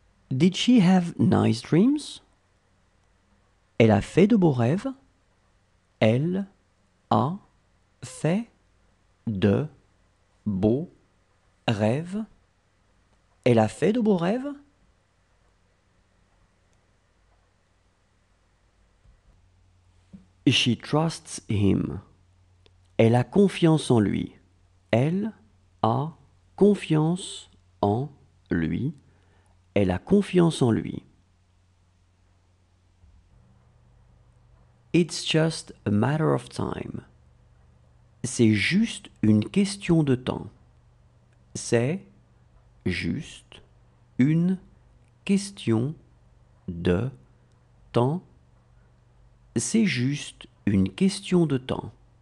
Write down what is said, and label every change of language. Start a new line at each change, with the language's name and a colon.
English: Did she have nice dreams?
French: Elle a fait de beaux rêves. Elle a fait de beaux rêves. Elle a fait de beaux rêves.
English: She trusts him.
French: Elle a confiance en lui. Elle a confiance en lui. Elle a confiance en lui.
English: It's just a matter of time.
French: C'est juste une question de temps. C'est juste une question de temps. C'est juste une question de temps.